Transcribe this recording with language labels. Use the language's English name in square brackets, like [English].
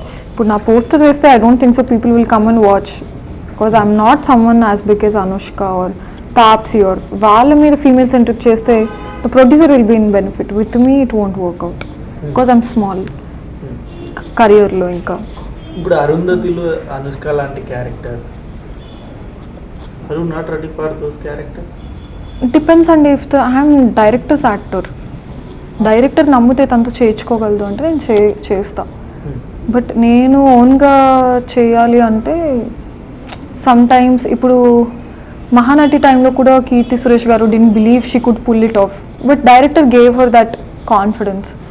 [Telugu] ఇప్పుడు నా పోస్టర్ వేస్తే [English] I don't think so people will come and watch, because I'm not someone as big as Anushka or Taapsee or [Telugu] వాళ్ళ మీద female centric చేస్తే [English] The producer will be in benefit. With me it won't work out because I'm small కెరియర్లో. [Telugu] ఇంకా ఇప్పుడు అరుంధతిలో అనుష్క లాంటి character, [English] are you not ready for those characters? [Telugu] Depends అండి. [English] if I'm directors actor, [Telugu] director నమ్మితే తనతో చేయించుకోగలదు అంటే నేను చేస్తా. [English] but [Telugu] నేను ఓన్గా చేయాలి అంటే [English] sometimes [Telugu] ఇప్పుడు మహానటి టైంలో కూడా కీర్తి సురేష్ గారు [English] Didn't believe she could pull it off but director gave her that confidence.